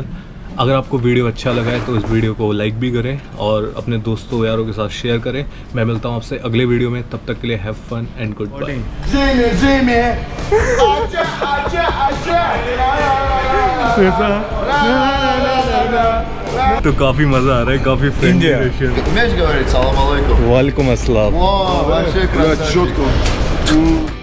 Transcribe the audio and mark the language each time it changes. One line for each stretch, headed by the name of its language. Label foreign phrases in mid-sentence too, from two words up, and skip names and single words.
Hindi: अगर आपको वीडियो अच्छा लगा है तो इस वीडियो को लाइक भी करें और अपने दोस्तों यारों के साथ शेयर करें। मैं मिलता हूँ आपसे अगले वीडियो में, तब तक के लिए
English: have fun and good bye.
Hindi: तो काफ़ी मज़ा आ रहा है, काफ़ी फ्रेंडली।
Russian: Умеешь говорить
Arabic: سلام عليكم? وعليكم السلام.
Russian: О, вообще красавчик.